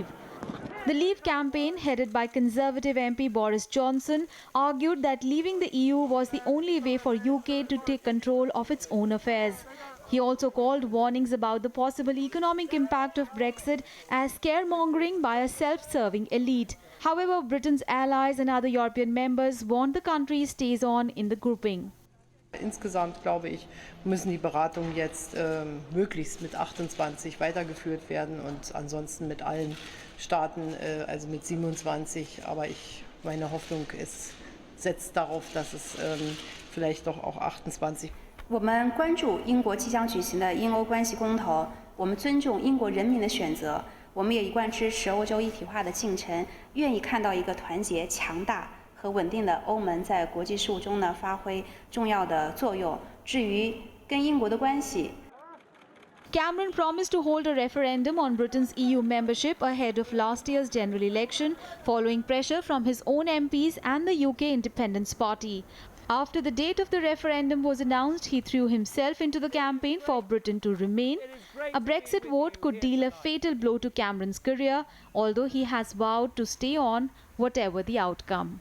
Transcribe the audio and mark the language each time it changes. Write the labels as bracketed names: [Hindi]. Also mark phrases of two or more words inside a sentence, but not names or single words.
[English] The Leave campaign, headed by Conservative MP Boris Johnson, argued that leaving the EU was the only way for UK to take control of its own affairs. He also called warnings about the possible economic impact of Brexit as scaremongering by a self-serving elite. However, Britain's allies and other European members want the country stays on in the grouping. [German] Insgesamt, glaube ich, müssen die Beratungen jetzt möglichst mit 28 weitergeführt werden und ansonsten mit allen Staaten, also mit 27. Aber meine Hoffnung setzt darauf, dass es vielleicht doch auch 28. [Chinese] 我们关注英国即将举行的英欧关系公投，我们尊重英国人民的选择，我们也一贯支持欧洲一体化的进程，愿意看到一个团结、强大和稳定的欧盟在国际事务中呢发挥重要的作用。至于跟英国的关系， [English] Cameron promised to hold a referendum on Britain's EU membership ahead of last year's general election, following pressure from his own MPs and the UK Independence Party. After the date of the referendum was announced, he threw himself into the campaign for Britain to remain. A Brexit vote could deal a fatal blow to Cameron's career, although he has vowed to stay on whatever the outcome.